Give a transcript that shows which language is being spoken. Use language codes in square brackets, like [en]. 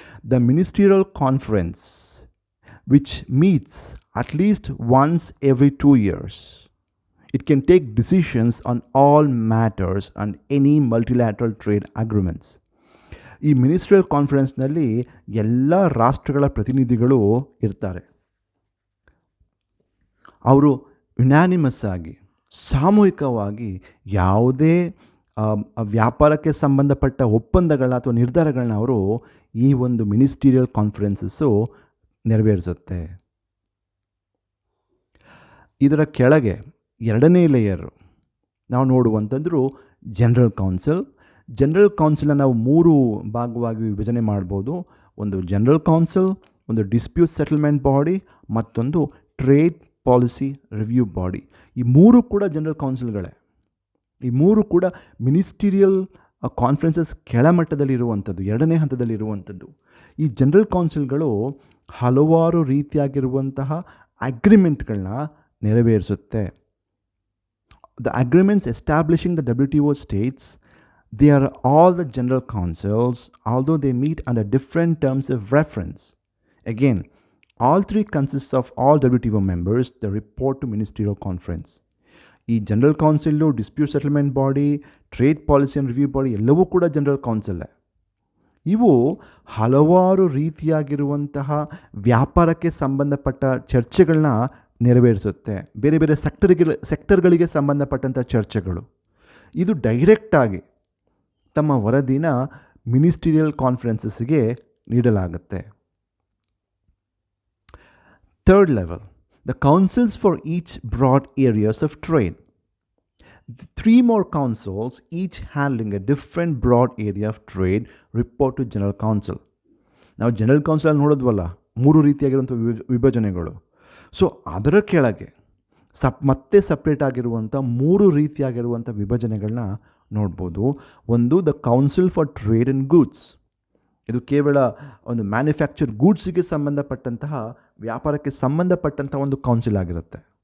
[en] The ministerial conference, which meets at least once every 2 years. It can take decisions on all matters and any multilateral trade agreements. [kn] ಈ ministerial ಕಾನ್ಫರೆನ್ಸ್ನಲ್ಲಿ ಎಲ್ಲ ರಾಷ್ಟ್ರಗಳ ಪ್ರತಿನಿಧಿಗಳು ಇರ್ತಾರೆ. ಅವರು unanimous ಆಗಿ, ಸಾಮೂಹಿಕವಾಗಿ ಯಾವುದೇ ವ್ಯಾಪಾರಕ್ಕೆ ಸಂಬಂಧಪಟ್ಟ ಒಪ್ಪಂದಗಳನ್ನ ಅಥವಾ ನಿರ್ಧಾರಗಳನ್ನ ಅವರು ಈ ಒಂದು ಮಿನಿಸ್ಟೀರಿಯಲ್ ಕಾನ್ಫರೆನ್ಸಸ್ಸು ನೆರವೇರಿಸುತ್ತೆ. ಇದರ ಕೆಳಗೆ 2ನೇ ಲೇಯರು ನಾವು ನೋಡುವಂಥದ್ದು ಜನರಲ್ ಕೌನ್ಸಿಲ್. ಜನರಲ್ ಕೌನ್ಸಿಲನ್ನು ನಾವು 3 ಭಾಗವಾಗಿ ವಿಭಜನೆ ಮಾಡ್ಬೋದು. ಒಂದು ಜನರಲ್ ಕೌನ್ಸಿಲ್, ಒಂದು ಡಿಸ್ಪ್ಯೂಟ್ ಸೆಟಲ್ಮೆಂಟ್ ಬಾಡಿ, ಮತ್ತೊಂದು ಟ್ರೇಡ್ ಪಾಲಿಸಿ ರಿವ್ಯೂ ಬಾಡಿ. ಈ 3 ಕೂಡ ಜನರಲ್ ಕೌನ್ಸಿಲ್ಗಳೇ. ಈ 3 ಕೂಡ ಮಿನಿಸ್ಟೀರಿಯಲ್ ಕಾನ್ಫರೆನ್ಸಸ್ ಕೆಳಮಟ್ಟದಲ್ಲಿರುವಂಥದ್ದು, 2ನೇ ಹಂತದಲ್ಲಿರುವಂಥದ್ದು. ಈ ಜನರಲ್ ಕೌನ್ಸಿಲ್ಗಳು ಹಲವಾರು ರೀತಿಯಾಗಿರುವಂತಹ ಅಗ್ರಿಮೆಂಟ್ಗಳನ್ನ ನೆರವೇರಿಸುತ್ತೆ. [en] The agreements establishing the WTO states they are all the general councils, although they meet under different terms of reference. Again, all 3 consists of all WTO members. They report to ministerial conference. [kn] ಈ general council, dispute settlement body, trade policy and review body ಎಲ್ಲವೂ ಕೂಡ general ಕೌನ್ಸಿಲ್ಲೇ. ಇವು ಹಲವಾರು ರೀತಿಯಾಗಿರುವಂತಹ ವ್ಯಾಪಾರಕ್ಕೆ ಸಂಬಂಧಪಟ್ಟ ಚರ್ಚೆಗಳನ್ನ ನೆರವೇರಿಸುತ್ತೆ. ಬೇರೆ ಬೇರೆ ಸೆಕ್ಟರ್ಗಳಿಗೆ ಸಂಬಂಧಪಟ್ಟಂಥ ಚರ್ಚೆಗಳು. ಇದು ಡೈರೆಕ್ಟಾಗಿ ತಮ್ಮ ವರದಿನ ಮಿನಿಸ್ಟೀರಿಯಲ್ ಕಾನ್ಫರೆನ್ಸಸ್ಗೆ ನೀಡಲಾಗುತ್ತೆ. [en] Third level the councils for each broad areas of trade. 3 more councils, each handling a different broad area of trade, report to general council. [kn] ನಾವು ಜನರಲ್ ಕೌನ್ಸಿಲಲ್ಲಿ ನೋಡಿದ್ವಲ್ಲ 3 ರೀತಿಯಾಗಿರುವಂಥ ವಿಭಜನೆಗಳು. ಸೊ ಅದರ ಕೆಳಗೆ ಮತ್ತೆ ಸಪ್ರೇಟ್ ಆಗಿರುವಂಥ 3 ರೀತಿಯಾಗಿರುವಂಥ ವಿಭಜನೆಗಳನ್ನ ನೋಡ್ಬೋದು. ಒಂದು the council for trade and goods. ಇದು ಕೇವಲ ಒಂದು ಮ್ಯಾನುಫ್ಯಾಕ್ಚರ್ ಗೂಡ್ಸಿಗೆ ಸಂಬಂಧಪಟ್ಟಂತಹ, ವ್ಯಾಪಾರಕ್ಕೆ ಸಂಬಂಧಪಟ್ಟಂಥ ಒಂದು ಕೌನ್ಸಿಲ್ ಆಗಿರುತ್ತೆ.